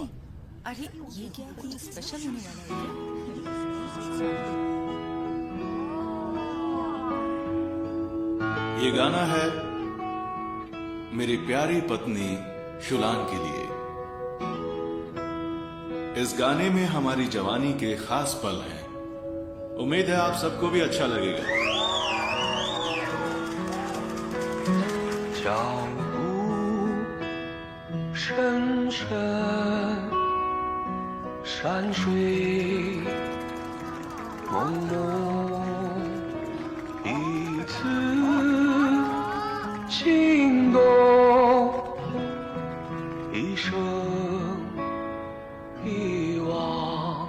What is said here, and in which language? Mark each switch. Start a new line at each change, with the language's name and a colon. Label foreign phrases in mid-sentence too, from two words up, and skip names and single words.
Hindi: अरे ये क्या, कुछ स्पेशल होने वाला है? ये गाना है मेरी प्यारी पत्नी शुलान के लिए। इस गाने में हमारी जवानी के खास पल हैं। उम्मीद है आप सबको भी अच्छा लगेगा।
Chinese: 脚步深深，山水朦胧，一次情动，一生遗忘。